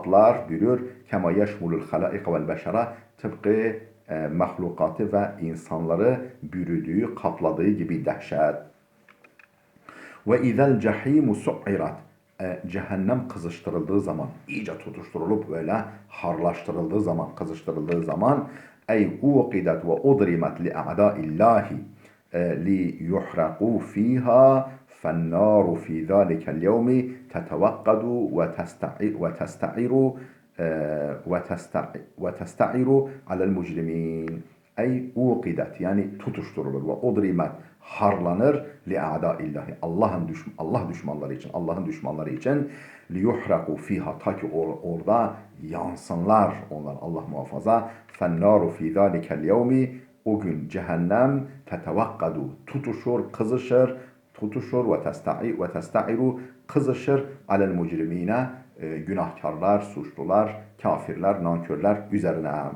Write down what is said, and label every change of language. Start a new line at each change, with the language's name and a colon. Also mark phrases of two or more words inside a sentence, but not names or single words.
Arabic: كما يشمل الخلائق والبشر
Turkish: tıpkı mahlukatı ve insanları bürüdüğü, kapladığı gibi dehşet.
Arabic: وإذا الجحيم سعرت.
Turkish: Cehennem kızıştırıldığı zaman, iyice tutuşturulup böyle harlaştırıldığı zaman, kızıştırıldığı zaman
Arabic: أي أوقدت وأضرمت لأعداء الله ليحرقوا فيها فالنار في ذلك اليوم تتوقد وتستعر على المجرمين. أي أوقدت
Turkish: yani tutuşturulur
Arabic: وأضرمت
Turkish: harlanır
Arabic: لأعداء الله
Turkish: Allah düşmanları için, Allah'ın düşmanları için
Arabic: ليحرقوا فيها
Turkish: ta ki orada yansınlar onlar, Allah muhafaza.
Arabic: فالنار في ذلك اليوم,
Turkish: o gün cehennem tetevakkadu tutuşur, kızışır,
Arabic: وتستعر
Turkish: kızışır
Arabic: على المجرمين
Turkish: günahkarlar, suçlular, kafirler, nankörler üzerine.